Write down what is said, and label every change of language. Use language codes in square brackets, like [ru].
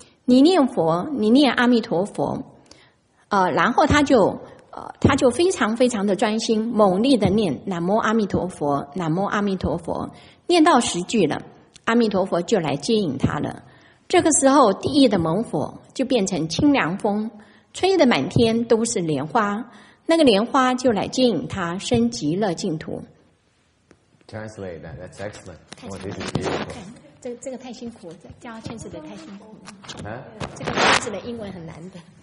[zh] 你念佛，你念阿弥陀佛，然后他就非常非常的专心，猛力的念南无阿弥陀佛，南无阿弥陀佛，念到10句了，阿弥陀佛就来接引他了。这个时候，地狱的猛火就变成清凉风，吹得满天都是莲花，那个莲花就来接引他升极乐净土。 [en] Translate that. That's excellent. Oh, this is beautiful. [zh] 这个太辛苦，教劝世的太辛苦了。啊? 这个圈子的英文很难的。